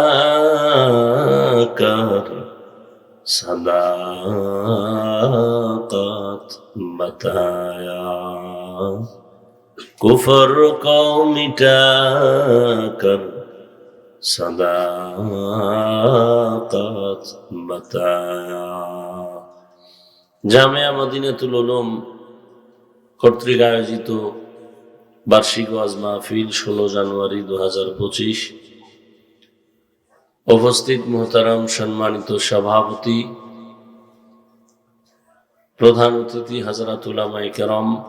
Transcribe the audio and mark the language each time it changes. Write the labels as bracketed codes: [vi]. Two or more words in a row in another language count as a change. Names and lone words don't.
[ur] کر صداقت بتایا کفر کو مٹا کر صداقت بتایا [bn] জামিয়া মদিনাতুল উলুম কর্তৃক আয়োজিত বার্ষিক ওয়াজ মাহফিল 16 জানুয়ারি 2025 উপস্থিত মুহতারাম সম্মানিত সভাপতি প্রধান অতিথি হযরত উলামায়ে কেরাম